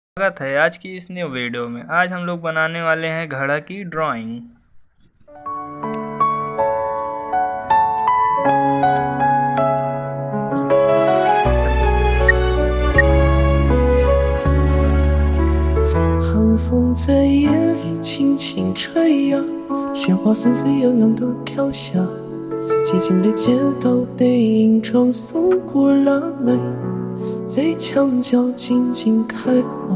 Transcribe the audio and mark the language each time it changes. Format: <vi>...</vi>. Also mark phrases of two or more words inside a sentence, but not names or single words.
<hi>स्वागत है आज की इस</hi> <en>new video</en> <hi>में। आज हम लोग बनाने वाले हैं घड़ा की ड्राइंग।</hi> <zh>寒风在夜里轻轻吹呀，雪花纷飞扬扬地飘下，寂静的街道背影中送过了泪，在墙角静静开花。</zh>